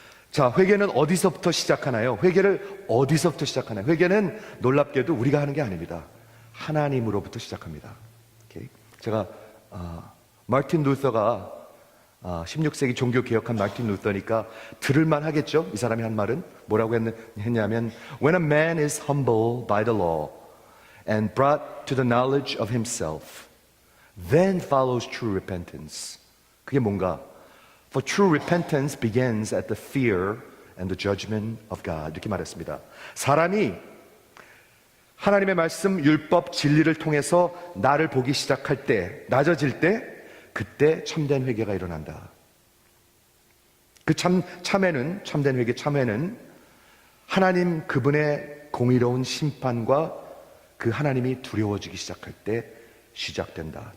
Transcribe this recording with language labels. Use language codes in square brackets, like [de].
[ko] 자, 회개는 어디서부터 시작하나요? 회개를 어디서부터 시작하나요? 회개는 놀랍게도 우리가 하는 게 아닙니다. 하나님으로부터 시작합니다. 오케이? 제가 마틴 루터가 16세기 종교 개혁한 마틴 루터니까 들을만 하겠죠? 이 사람이 한 말은 뭐라고 했냐면 [en] When a man is humble by the law and brought to the knowledge of himself, then follows true repentance. [ko] 그게 뭔가? [en] For true repentance begins at the fear and the judgment of God. [ko] 이렇게 말했습니다. 사람이 하나님의 말씀, 율법, 진리를 통해서 나를 보기 시작할 때, 낮아질 때, 그때 참된 회개가 일어난다. 그 참된 회개 참회는 하나님 그분의 공의로운 심판과 그 하나님이 두려워지기 시작할 때 시작된다.